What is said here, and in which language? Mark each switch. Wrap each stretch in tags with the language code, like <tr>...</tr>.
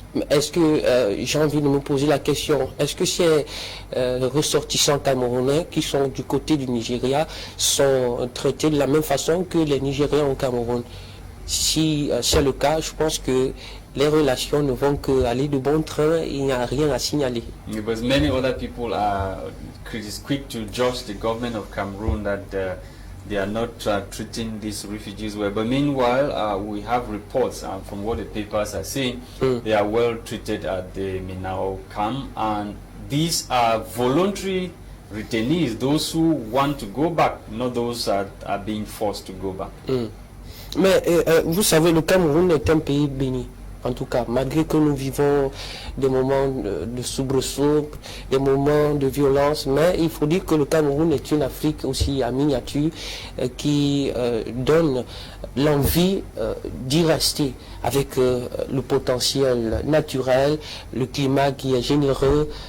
<fr>Est-ce que, j'ai envie de me poser la question, est-ce que ces ressortissants camerounais qui sont du côté du Nigeria sont traités de la même façon que les Nigériens au Cameroun? Si c'est le cas, je pense que les relations ne vont qu'aller de bon train, il n'y a rien à signaler.</fr> <en>Because many other people are quick to judge the government of Cameroon that they are not treating these refugees well. But meanwhile, we have reports from what the papers are saying, they are well treated at the Minao camp. And these are voluntary returnees, those who want to go back, not those that are being forced to go back.</en> <fr>Mais vous savez, le Cameroun est un pays béni. En tout cas, malgré que nous vivons des moments de soubresaut, des moments de violence, mais il faut dire que le Cameroun est une Afrique aussi à miniature qui donne l'envie d'y rester avec le potentiel naturel, le climat qui est généreux.</fr>